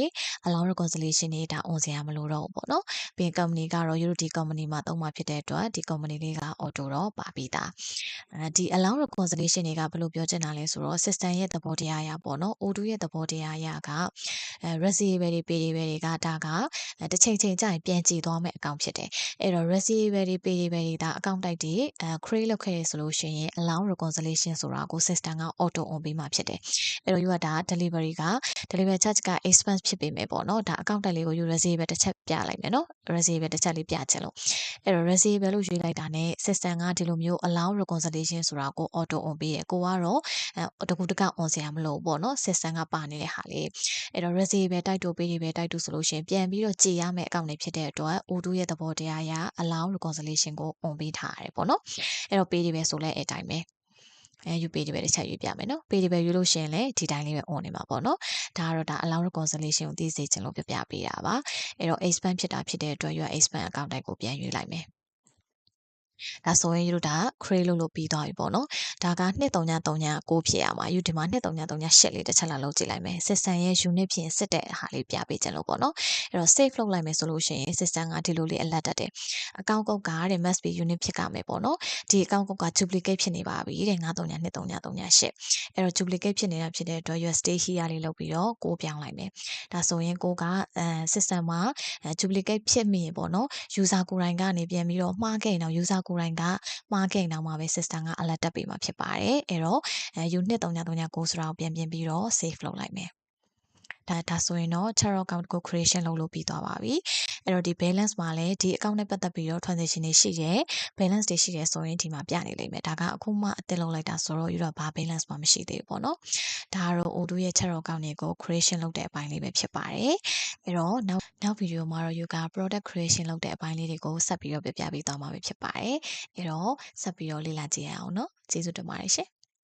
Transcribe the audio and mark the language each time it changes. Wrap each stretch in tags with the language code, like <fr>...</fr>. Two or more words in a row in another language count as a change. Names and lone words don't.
<en>allowance reconciliation</en> <my>တွေဒါ on စရာမလိုတော့ဘူးပေါ့နော်ပြီးရင် company ကတော့ ဒီ company မှာသုံးမှာဖြစ်တဲ့အတွက်ဒီ company လေးက auto တော့ပါပြီးသားဒီ</my> <en>allowance reconciliation</en> <my>တွေကဘယ်လိုပြောချင်တာလဲဆိုတော့ system ရဲ့သဘောတရားအရပေါ့နော် Odoo ရဲ့သဘောတရားအရကreceivable တွေ payable တွေကဒါကတစ်ချိန်ချိန်ကြာရင်ပြန်ကြည့်သွားမယ့် account ဖြစ်တယ်အဲ့တော့ receivable တွေ payable တွေဒါ</my> <en>account type</en> <my>တွေcreate လုပ်ခဲ့ရဆိုလို့ရှိရင်</my> <en>allow reconciliation</en> <my>ဆိုတာကို system က</my> <en>auto on</en> <my>ပေးမှာဖြစ်တယ်အဲ့တော့ you ကဒါ</my> <en>delivery charge</en> <my>က expense ဖြစ်ပေမဲ့ပေါ့နော်ဒါ account တက်လေးကို you receivable တစ်ချက်ပြလိုက်မယ်နော် receivable တစ်ချက်လေးပြချင်လို့အဲ့တော့ receivable လို့ရွေးလိုက်တာနဲ့ system ကဒီလိုမျိုး</my> <en>allow reconciliation</en> <my>ဆိုတာကို</my> <en>auto on</en> <my>ပေးရကိုကတော့တကူတက on စရာမလိုဘူးပေါ့နော် system ကပါနေတဲ့ဟာလေးအဲ့တော့ receivable တိုက်တူပေးတွေပဲတိုက်တူဆိုလို့ရှိရင်ပြန်ပြီးတော့ကြေရမယ့် account တွေဖြစ်တဲ့အတွက် Odoo ရဲ့သဘောတရားအရ</my> <en>allow reconciliation</en> <my>ကို on ပေးထားရတယ်ပေါ့နော်အဲ့တော့ပေးတွေပဲဆိုလဲအဲ့တိုင်းပဲယူပေးတွေပဲတစ်ချက်ရွေးပြမယ်နော်ပေးတွေပဲရွေးလို့ရှိရင်လည်းဒီတိုင်းလေးပဲ on နေမှာပေါ့နော်ဒါကတော့ဒါ</my> <en>allow reconciliation</en> <my>ကိုသိစေချင်လို့ပြပြပေးတာပါအဲ့တော့ expand ဖြစ်တာဖြစ်တဲ့အတွက် you</my> <en>expand account</en> <my>တိုင်းကိုပြန်ရွေးလိုက်မယ်ဒါဆိုရင်တို့ဒါ create လုပ်ပြီးသွားပြီပေါ့နော်ဒါက2339ဖြစ်ရမှာယူဒီမှာ2338လေးတစ်ချက်လာလုပ်ကြည့်လိုက်မယ် system ရဲ့ unit ဖြင့်စစ်တဲ့ဟာလေးပြပေးခြင်းလို့ပေါ့နော်အဲ့တော့ save လုပ်လိုက်မယ်ဆိုလို့ရှိရင် system ကဒီလိုလေး alert တက်တယ်အကောင့်ကုတ်ကတဲ့</my> <en>must be</en> <my>unit ဖြစ်ကမယ်ပေါ့နော်ဒီအကောင့်ကုတ်က duplicate ဖြစ်နေပါပြီတဲ့932338အဲ့တော့ duplicate ဖြစ်နေတာဖြစ်တဲ့အတွက်</my> <en>stay here</en> <my>လေးလုပ်ပြီးတော့ကိုပြောင်းလိုက်မယ်ဒါဆိုရင်ကိုကsystem မှာduplicate ဖြစ် မိရင်ပေါ့နော် user ကိုယ်တိုင်ကနေပြန်ပြီးတော့မှားခဲ့ရင်တော့ user ကိုယ်တိုင်ကမှားခဲ့ရင်တော့မှာပဲ system က alert တက်ပေးမှာဖြစ်ပါတယ်အဲ့တော့unit 3339 ဆိုတာကိုပြန်ပြင်ပြီးတော့ save လုပ်လိုက်မယ်ဒါဆိုရင်တော့</my> <en>chart account</en> <my>ကို creation လုပ်လို့ပြီးသွားပါပြီအဲ့တော့ဒီ balance မှာလည်းဒီ account နဲ့ပတ်သက်ပြီးတော့ transaction တွေရှိတယ် balance တွေရှိတယ်ဆိုရင်ဒီမှာပြနေလိမ့်မယ်ဒါကအခုမှအသစ်လုပ်လိုက်တာဆိုတော့ယူတော့ဘာ balance မှမရှိသေးဘူးပေါ့နော်ဒါကတော့ Odoo ရဲ့</my> <en>chart account</en> <my>တွေကို creation လုပ်တဲ့အပိုင်းလေးပဲဖြစ်ပါတယ်အဲ့တော့နောက် video မှာတော့ you က product creation လုပ်တဲ့အပိုင်းလေးတွေကိုဆက်ပြီးတော့ပြပြပေးသွားမှာဖြစ်ပါတယ်အဲ့တော့ဆက်ပြီးတော့လေ့လာကြည့်ရအောင်နော်ကျေးဇူးတင်ပါတယ်ရှင်</my>